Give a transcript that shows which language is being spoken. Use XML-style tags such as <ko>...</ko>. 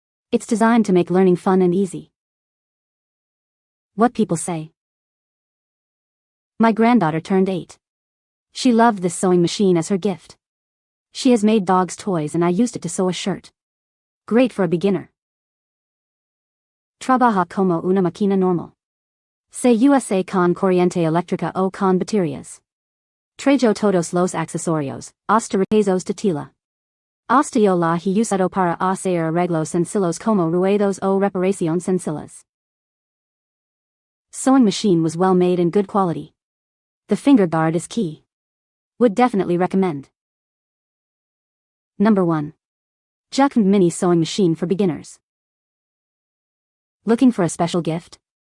<en>It's designed to make learning fun and easy. What people say. My granddaughter turned 8. She loved this sewing machine as her gift. She has made dogs' toys and I used it to sew a shirt. Great for a beginner.</en> <es>Trabaja como una máquina normal. Se usa con corriente eléctrica o con baterías. Trajo todos los accesorios, hasta retazos de tela. Hasta yo la he usado para hacer arreglos sencillos como ruedos o reparaciones sencillas.</es> <en>Sewing machine was well made and good quality. The finger guard is key. Would definitely recommend. Number 1. JUCVNB Mini Sewing Machine for Beginners. Looking for a special gift?</en>